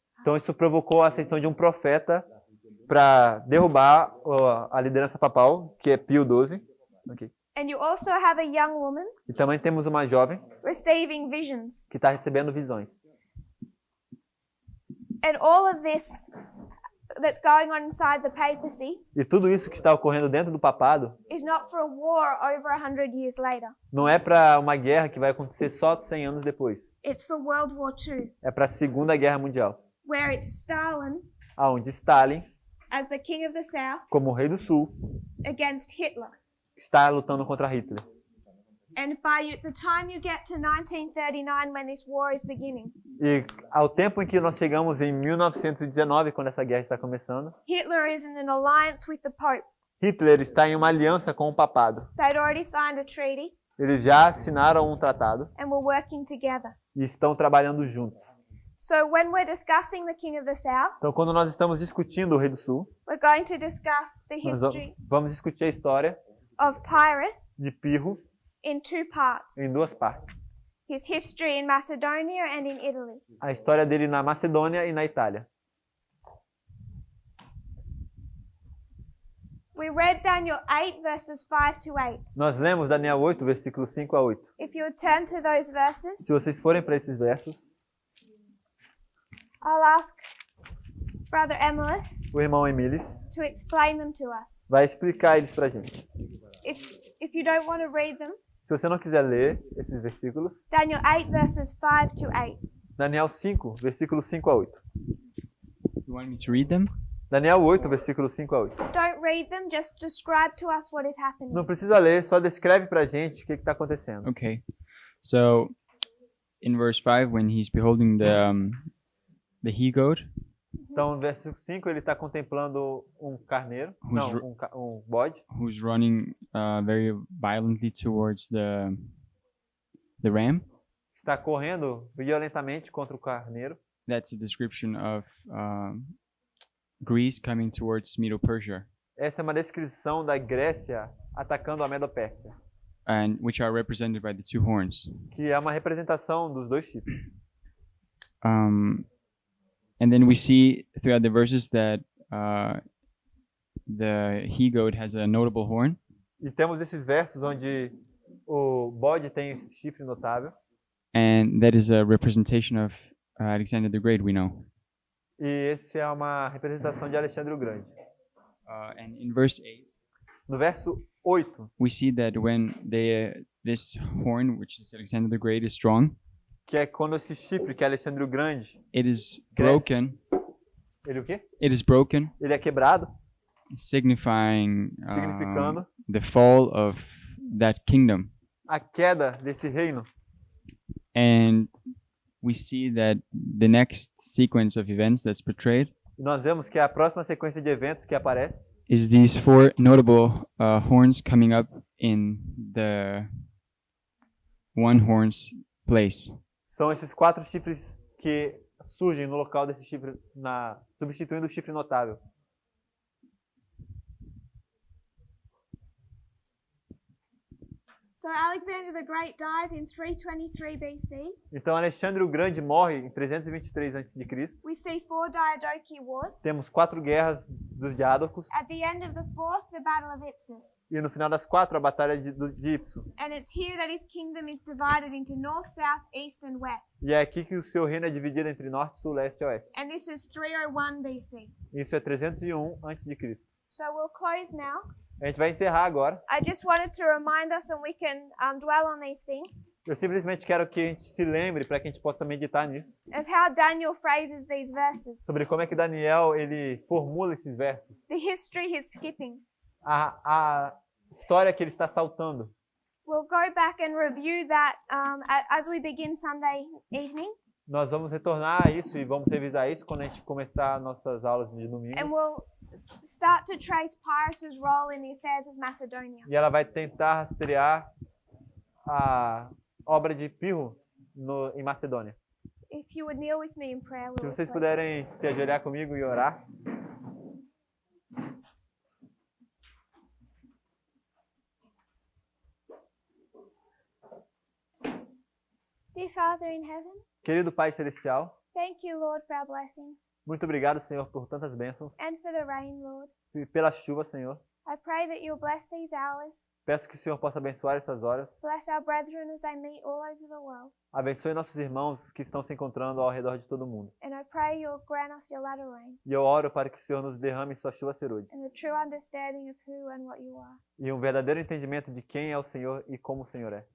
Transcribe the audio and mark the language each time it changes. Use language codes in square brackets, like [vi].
[pt] Então isso provocou a ascensão de um profeta para derrubar a liderança papal, que é Pio XII. [en] Okay. and you also have a young woman [pt] E também temos uma jovem [en] receiving visions. [pt] que está recebendo visões. [en] And all of this that's going on inside the papacy [pt] E tudo isso que está ocorrendo dentro do papado [en] is not for a war over 100 years later. [pt] não é para uma guerra que vai acontecer só 100 anos depois. [en] It's for World War II, [pt] É para a Segunda Guerra Mundial, [en] where it's Stalin [pt] aonde Stalin, [en] as the King of the South [pt] como o Rei do Sul, [en] against Hitler. [pt] está lutando contra Hitler. [en] And by the time you get to 1939, when this war is beginning, [pt] E ao tempo em que nós chegamos em 1919, quando essa guerra está começando, [en] Hitler is in an alliance with the Pope. [pt] Hitler está em uma aliança com o papado. [en] They'd already signed a treaty [pt] Eles já assinaram um tratado [en] and were working together. [pt] e estão trabalhando juntos. [en] So when we're discussing the King of the South, [pt] Então, quando nós estamos discutindo o Rei do Sul, [en] we're going to discuss the [pt] nós [en] history [pt] vamos discutir a história [en] of Pyrrhus [pt] de Pirro [en] in two parts. [pt] em duas partes. [en] His history in Macedonia and in Italy. [pt] A história dele na Macedônia e na Itália. [en] We read Daniel 8 verses 5 to 8. [pt] Nós lemos Daniel 8, versículos 5 a 8. [en] If you would turn to those verses, [pt] Se vocês forem para esses versos, [en] I'll ask Brother Emilis [pt] o irmão Emilis [en] to explain them to us. [pt] vai explicar eles para a gente. [en] If you don't want to read them, [pt] Se você não quiser ler esses versículos, [en] Daniel 8 verses 5 to 8. [pt] Daniel 5, versículos 5 a 8. [en] You want me to read them? [pt] Daniel 8, versículos 5 a 8. [en] Don't read them, just describe to us what is happening. [pt] Não precisa ler, só descreve para a gente o que está acontecendo. [en] Okay. So, in verse 5, when he's beholding the he-goat, [pt] Então, no versículo 5, ele está contemplando um carneiro, [en] Who's [pt] não, um bode, [en] who's running very violently towards the ram, [pt] está correndo violentamente contra o carneiro. [en] that's a description of Greece coming towards Medo-Persia, [pt] Essa é uma descrição da Grécia atacando a Medo-Pérsia, [en] and which are represented by the two horns. [pt] que é uma representação dos dois chifres. [en] And then we see throughout the verses that the he-goat has a notable horn, [pt] E temos esses versos onde o bode tem esse chifre notável, [en] and that is a representation of Alexander the Great, we know. [pt] e esse é uma representação de Alexandre o Grande. [en] And in verse 8, [pt] No verso 8, [en] we see that when this horn, which is Alexander the Great, is strong, [pt] que é quando esse chifre, que é Alexandre o Grande, [en] it is [pt] Cresce. [en] broken. [pt] ele o quê? [en] It is broken, [pt] Ele é quebrado, [en] signifying [pt] significando [en] the fall of that kingdom. [pt] a queda desse reino. [en] And we see that the next sequence of events that's portrayed [pt] E nós vemos que a próxima sequência de eventos que aparece [en] is these four notable horns coming up in the one horn's place. [pt] são esses 4 chifres que surgem no local desse chifre, substituindo o chifre notável. [en] So Alexander the Great dies in 323 BC. [pt] Então Alexandre o Grande morre em 323 a.C. [en] We see 4 Diadochi wars. [pt] Temos 4 guerras dos Diádocos [en] At the end of the 4th, the Battle of Ipsus. [pt] e no final das 4 a batalha de Ipso. [en] And it's here that his kingdom is divided into north, south, east, and west. [pt] E é aqui que o seu reino é dividido entre norte, sul, leste e oeste. [en] And this is 301 BC. [pt] Isso é 301 a.C. [en] So we'll close now. [pt] A gente vai encerrar agora. [en] I just wanted to remind us, and we can dwell on these things, [pt] Eu simplesmente quero que a gente se lembre, para que a gente possa meditar nisso, [en] of how Daniel phrases these verses. [pt] sobre como é que Daniel ele formula esses versos. [en] The history he's skipping. [pt] A história que ele está saltando. [en] We'll go back and review that as we begin Sunday evening. [pt] Nós vamos retornar a isso e vamos revisar isso quando a gente começar nossas aulas de domingo. [en] And we'll start to trace Pyrrhus' role in the affairs of Macedonia. [pt] E ela vai tentar rastrear a obra de Pirro em Macedônia. [en] If you would kneel with me in prayer, we [pt] Se [en] will [pt] vocês [en] close. [pt] puderem se ajoelhar comigo e orar. [en] Dear Father in heaven, [pt] Querido Pai Celestial, [en] thank you, Lord, for our blessings [pt] muito obrigado, Senhor, por tantas bênçãos [en] and for the rain, Lord. [pt] e pela chuva, Senhor. [en] I pray that you'll bless these hours, [pt] Peço que o Senhor possa abençoar essas horas. [en] bless our brethren as they meet all over the world. [pt] Abençoe nossos irmãos que estão se encontrando ao redor de todo mundo. [en] And I pray you'll grant us your latter rain [pt] E eu oro para que o Senhor nos derrame sua chuva cerúlea [en] and the true understanding of who and what you are. [pt] e um verdadeiro entendimento de quem é o Senhor e como o Senhor é.